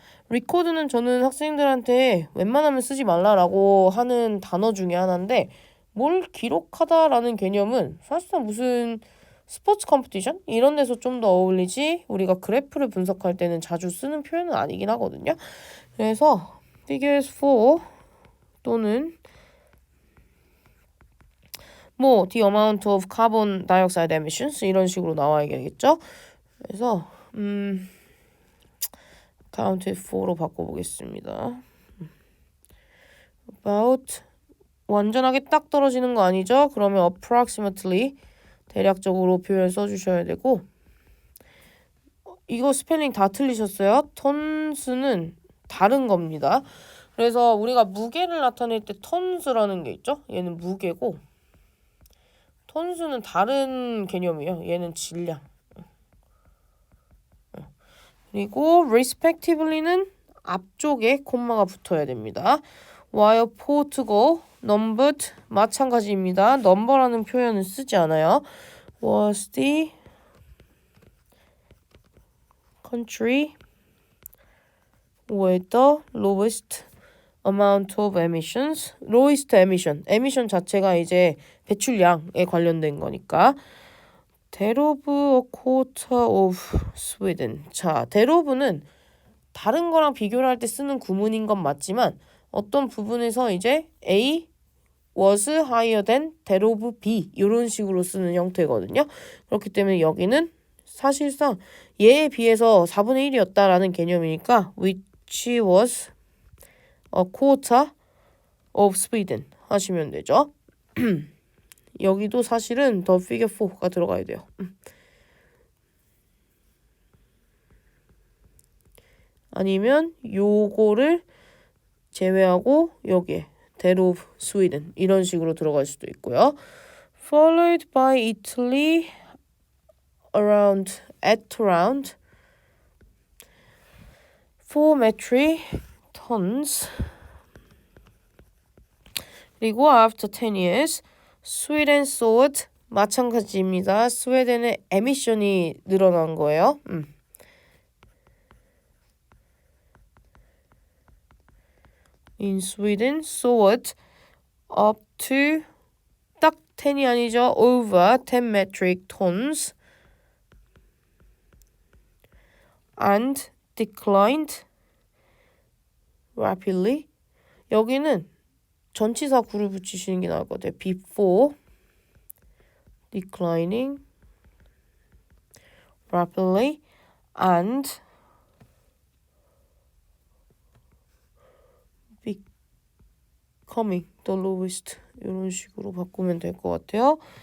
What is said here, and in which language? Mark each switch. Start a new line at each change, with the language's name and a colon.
Korean: 리코드는 저는 학생들한테 웬만하면 쓰지 말라라고 하는 단어 중에 하나인데 뭘 기록하다라는 개념은 사실상 무슨 스포츠 컴피티션? 이런 데서 좀 더 어울리지 우리가 그래프를 분석할 때는 자주 쓰는 표현은 아니긴 하거든요. 그래서
English: figures 4
Korean: 또는 뭐
English: the amount of carbon dioxide emissions
Korean: 이런 식으로 나와야겠죠. 그래서 counted 4로 바꿔보겠습니다. about 완전하게 딱 떨어지는 거 아니죠? 그러면 approximately 대략적으로 표현 써주셔야 되고 이거 스펠링 다 틀리셨어요? 톤스는 다른 겁니다. 그래서 우리가 무게를 나타낼 때 톤스라는 게 있죠? 얘는 무게고 톤스는 다른 개념이에요. 얘는 질량. 그리고 respectively는 앞쪽에 콤마가 붙어야 됩니다.
English: while Portugal numbered
Korean: 마찬가지입니다. number라는 표현은 쓰지 않아요.
English: was the country with the lowest amount of emissions, lowest emission.
Korean: emission 자체가 이제 배출량에 관련된 거니까.
English: thereof a quarter of Sweden.
Korean: 자, thereof는 다른 거랑 비교를 할 때 쓰는 구문인 건 맞지만 어떤 부분에서 이제
English: A was higher than that of B
Korean: 이런 식으로 쓰는 형태거든요. 그렇기 때문에 여기는 사실상 얘에 비해서 4분의 1이었다라는 개념이니까
English: which was a quarter of Sweden
Korean: 하시면 되죠. 여기도 사실은 the figure 4가 들어가야 돼요. 아니면 요거를 제외하고 여기에
English: that of Sweden
Korean: 이런 식으로 들어갈 수도 있고요.
English: Followed by Italy at around 4 metric tons.
Korean: 그리고
English: after 10 years, Sweden saw
Korean: 마찬가지입니다. 스웨덴의 에미션이 늘어난 거예요.
English: In Sweden, saw up to
Korean: 딱 10이 아니죠.
English: over 10 metric tons and declined rapidly.
Korean: 여기는 전치사 구를 붙이시는 게 나을 것 같아요.
English: before declining rapidly and becoming the lowest
Korean: 이런 식으로 바꾸면 될 것 같아요.